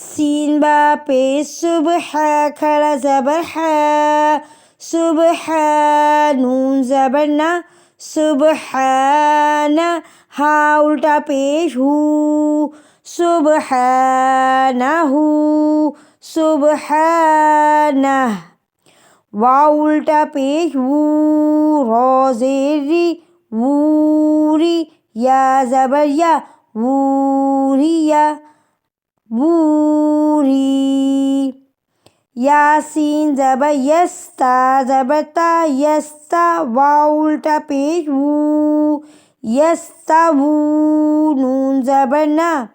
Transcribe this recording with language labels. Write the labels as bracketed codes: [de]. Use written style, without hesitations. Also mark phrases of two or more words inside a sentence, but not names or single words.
[ur] سین با پیش صبح، کھڑا زبر ہے، صبح، نون زبر نا، سبحان، ہا الٹا پیش ہو، سبحانہ، سبحانہ، واو الٹا پیش وو، را زیر ری، ووری، یا زبر یا، ووریا، ووری، یاسین زبر یس، تا زبر تا، یستا، واو الٹا پیش وو، یستوو، نون زبر نا،